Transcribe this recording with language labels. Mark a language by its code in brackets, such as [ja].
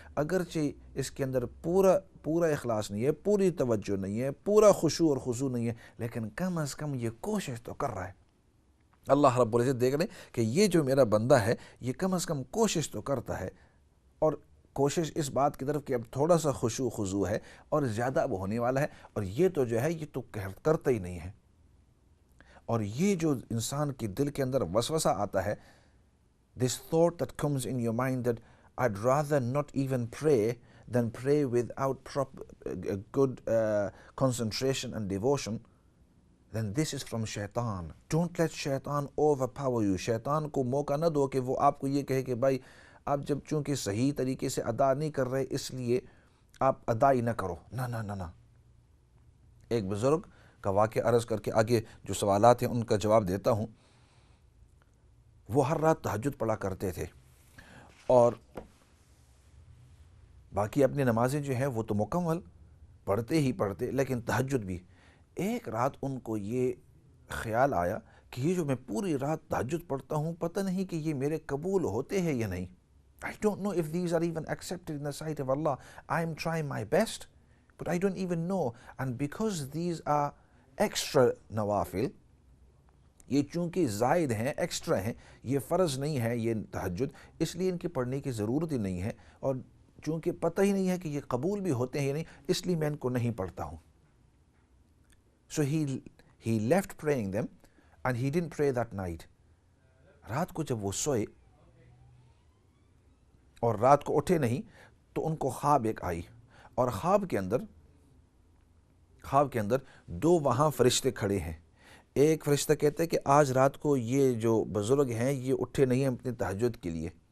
[ur] اگرچہ اس کے اندر پورا اخلاص نہیں ہے، پوری توجہ نہیں ہے، پورا خشوع اور خضوع نہیں ہے، لیکن کم از کم یہ کوشش تو کر رہا ہے. اللہ رب العزت دیکھ لیں کہ یہ جو میرا بندہ ہے یہ کم از کم کوشش تو کرتا ہے، اور کوشش اس بات کی طرف کہ اب تھوڑا سا خشوع خضوع ہے اور زیادہ اب ہونے والا ہے، اور یہ تو جو ہے یہ تو کرتا ہی نہیں ہے. اور یہ جو انسان کے دل کے اندر وسوسہ آتا ہے، [en] this thought that comes in your mind that I'd rather not even pray than pray without good concentration and devotion, then this is from shaitan. Don't let shaitan overpower you. [ur] شیطان کو موقع نہ دو کہ وہ آپ کو یہ کہے کہ بھائی آپ جب چونکہ صحیح طریقے سے ادا نہیں کر رہے اس لیے آپ ادا ہی نہ کرو. نہ. ایک بزرگ کا واقعہ عرض کر کے آگے جو سوالات ہیں ان کا جواب دیتا ہوں. وہ ہر رات تہجد پڑھا کرتے تھے اور باقی اپنی نمازیں جو ہیں وہ تو مکمل پڑھتے لیکن تہجد بھی. ایک رات ان کو یہ خیال آیا کہ یہ جو میں پوری رات تہجد پڑھتا ہوں پتہ نہیں کہ یہ میرے قبول ہوتے ہیں یا نہیں. [en] I don't know if these are even accepted in the sight of Allah. I am trying my best, but I don't even know. And because these are extra nawafil, [ur] یہ چونکہ زائد ہیں، ایکسٹرا ہیں، یہ فرض نہیں ہے یہ تہجد، اس لیے ان کی پڑھنے کی ضرورت ہی نہیں ہے، اور چونکہ پتہ ہی نہیں ہے کہ یہ قبول بھی ہوتے ہیں یا نہیں، اس لیے میں ان کو نہیں پڑھتا ہوں. [en] So he left praying them and he didn't pray that night. [ur] رات کو جب وہ سوئے اور رات کو اٹھے نہیں تو ان کو خواب ایک آئی، اور خواب کے اندر دو وہاں فرشتے کھڑے ہیں. ایک فرشتہ کہتا ہے کہ آج رات کو یہ جو بزرگ ہیں یہ اٹھے نہیں ہیں اپنے تہجد کے لیے.